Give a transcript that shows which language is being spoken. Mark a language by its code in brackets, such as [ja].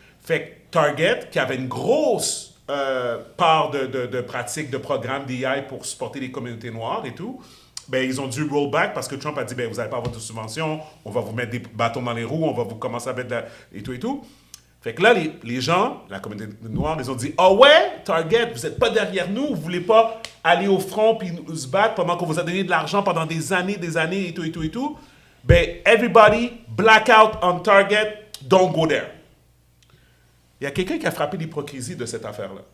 [fr] Fait que Target, qui avait une grosse part de pratiques, de programmes DEI pour supporter les communautés noires et tout, ben, ils ont dû [en] roll back [fr] parce que Trump a dit ben, vous n'allez pas avoir de subvention, on va vous mettre des bâtons dans les roues, on va vous commencer à mettre et tout et tout. Fait que là, les gens, la communauté noire, ils ont dit ah ouais, Target, vous n'êtes pas derrière nous, vous ne voulez pas aller au front puis nous se battre pendant qu'on vous a donné de l'argent pendant des années et tout et tout et tout. [en] Ben, everybody, black out on Target, don't go there. [fr] Il y a quelqu'un qui a frappé l'hypocrisie de cette affaire-là.